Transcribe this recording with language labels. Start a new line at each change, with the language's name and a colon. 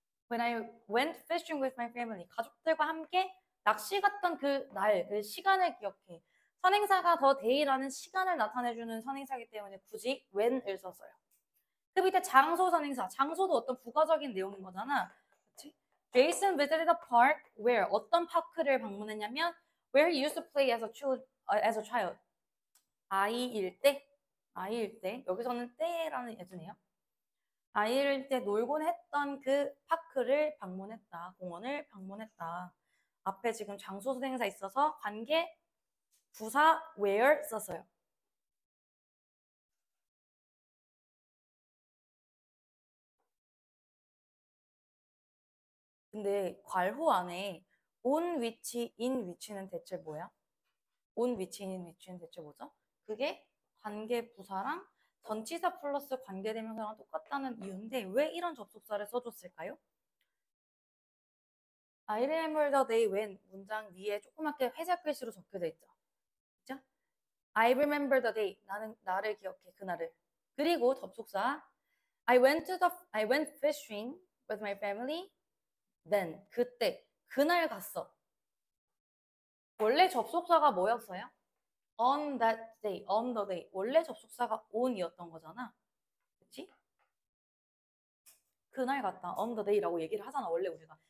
English: When I went fishing with my family
Korean: 가족들과 함께 낚시 갔던 그 날, 그 시간을 기억해. 선행사가 더 day라는 시간을 나타내주는 선행사이기 때문에 굳이 when을 썼어요. 그 밑에 장소 선행사, 장소도 어떤 부가적인 내용인 거잖아. 그치?
English: Jason visited a park where
Korean: 어떤 파크를 방문했냐면
English: where he used to play as a child.
Korean: 아이일 때 여기서는 때라는 예주네요. 아이일 때 놀곤 했던 그 파크를 방문했다. 공원을 방문했다. 앞에 지금 장소 선행사 있어서 관계 부사 where 썼어요. 근데 괄호 안에 on which, in which는 대체 뭐야? on which, in which는 대체 뭐죠? 그게 관계 부사랑 전치사 플러스 관계대명사랑 똑같다는 이유인데 왜 이런 접속사를 써줬을까요?
English: I remember the day when
Korean: 문장 위에 조그맣게 회색 글씨로 적혀져 있죠.
English: 그죠? I remember the day.
Korean: 나는 나를 기억해 그날을. 그리고 접속사
English: I went fishing with my family.
Korean: Then 그때 그날 갔어. 원래 접속사가 뭐였어요?
English: On that day, on the day.
Korean: 원래 접속사가 on이었던 거잖아. 그치? 그날 갔다. on the day라고 얘기를 하잖아. 원래 우리가.